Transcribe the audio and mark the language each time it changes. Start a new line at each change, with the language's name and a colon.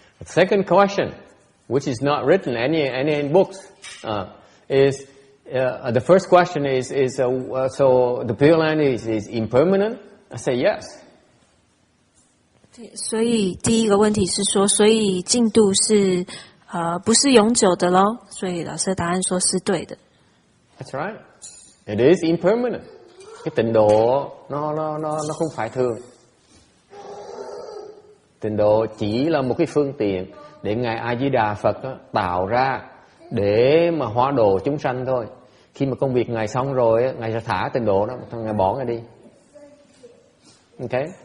English: The second question, which is not written any in books, is the first question is so the Pureland is impermanent? I say yes.
Chinese: 对，所以第一个问题是说，所以进度是不是永久的咯？所以老师的答案说是对的。
English: That's right. It is impermanent.
Vietnamese: Cái tịnh độ nó không phải thường. Tịnh độ chỉ là một cái phương tiện để ngài A Di Đà Phật tạo ra để mà hóa độ chúng sanh thôi. Khi mà công việc ngài xong rồi, ngài sẽ thả tịnh độ đó, ngài bỏ ngài đi. Okay?